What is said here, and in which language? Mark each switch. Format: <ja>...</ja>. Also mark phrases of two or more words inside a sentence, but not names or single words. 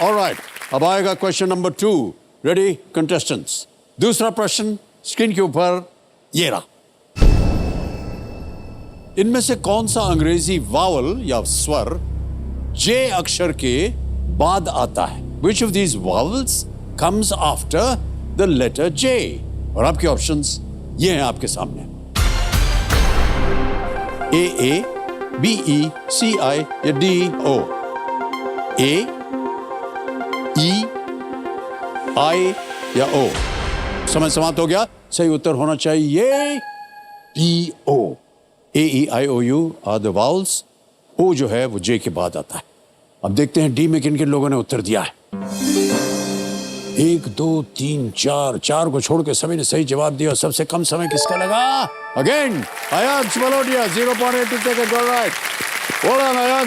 <hi>ऑलराइट, अब आएगा</hi> <en>question number</en> <hi>2।</hi> <en>ready contestants?</en> <hi>दूसरा प्रश्न स्क्रीन के ऊपर ये रहा। इनमें से कौन सा अंग्रेजी वावल या स्वर जे अक्षर के बाद आता है?</hi> <en>Which of these vowels comes after the letter J?</en> <hi>और आपके ऑप्शंस ये हैं आपके सामने। A, B, E, C, I या D, O? A, E, I या O? समय समाप्त हो गया। सही उत्तर होना चाहिए D, O।</hi> <en>A, E, I, O, U are the vowels।</en> <hi>O जो है वो J के बाद आता है। अब देखते हैं डी में किन किन लोगों ने उत्तर दिया है। 1, 2, 3, 4 को छोड़ के सभी ने सही जवाब दिया। सबसे कम समय किसका लगा? अगेन आयांश भलोटिया, 0.82 सेकेंड।</hi> <en>alright, well done Ayansh.</en>